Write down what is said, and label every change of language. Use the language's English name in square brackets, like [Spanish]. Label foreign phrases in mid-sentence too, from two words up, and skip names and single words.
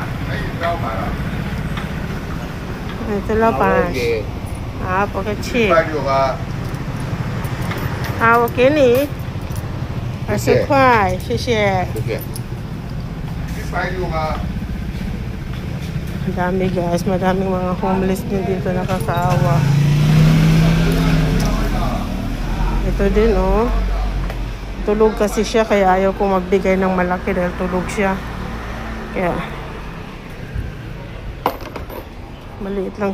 [Filipino] Ito lang pa. Pagka-chip. [Chinese] 我给你20块，谢谢。 [Filipino] Madami guys, madaming mga homeless din dito nakakaawa. Ito din oh. Tulog kasi siya kaya ayaw ko magbigay ng malaki dahil tulog siya. Kaya maliit lang.